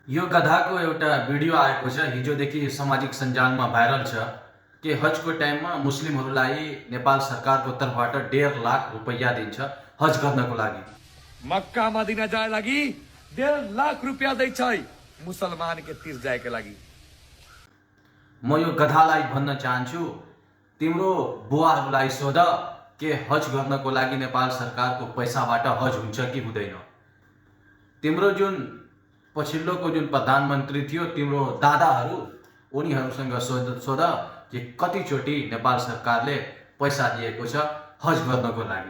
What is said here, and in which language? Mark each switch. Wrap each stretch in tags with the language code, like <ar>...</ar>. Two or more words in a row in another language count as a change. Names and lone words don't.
<ne>यो गधाको एउटा भिडियो आएको छ हिजोदेखि सामाजिक सञ्जालमा भाइरल छ कि हजको टाइममा मुस्लिमहरूलाई नेपाल सरकारको तर्फबाट 1.5 लाख रुपैयाँ दिन्छ हज गर्नको लागि।</ne> <mai>मक्का मदीना जाए लगी 1.5 लाख रुपया दै छै मुसलमान के तीर जाए के लगी।</mai> <ne>म यो गधालाई भन्न चाहन्छु, तिम्रो बुवाहरूलाई सोध के हज गर्नको लागि नेपाल सरकारको पैसाबाट हज हुन्छ कि हुँदैन। तिम्रो जुन पछिल्लोको जुन प्रधानमन्त्री थियो तिम्रो दादाहरू उनीहरूसँग सोध कि कतिचोटि नेपाल सरकारले पैसा दिएको छ हज गर्नको लागि।</ne>